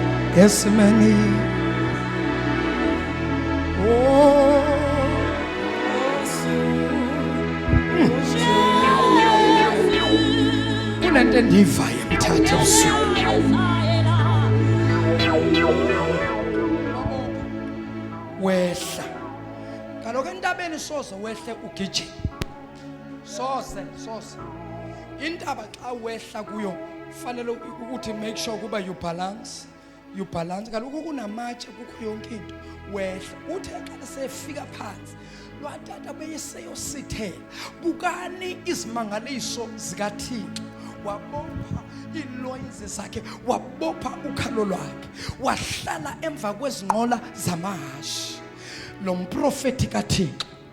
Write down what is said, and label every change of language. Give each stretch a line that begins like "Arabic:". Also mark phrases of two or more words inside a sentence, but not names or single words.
Xhosa: esimeni kunento endivayo emthatha usuku wehla kaloku entabeni soze wehle ugijima soze intaba xa wehla kuyo fanele ukuthi
English: make sure
Xhosa: kuba
English: you balance
Xhosa: kaloku kunamatshe kukho yonke into wehla uthe xa sefika phansi lwatata beyeseyosithela bukani izimangaliso zikaThixo wabopha iloyizi zakhe wabopha ukhalo lwakhe wahlala emva kwezinqola zamahashi lo mprofeti kaThixo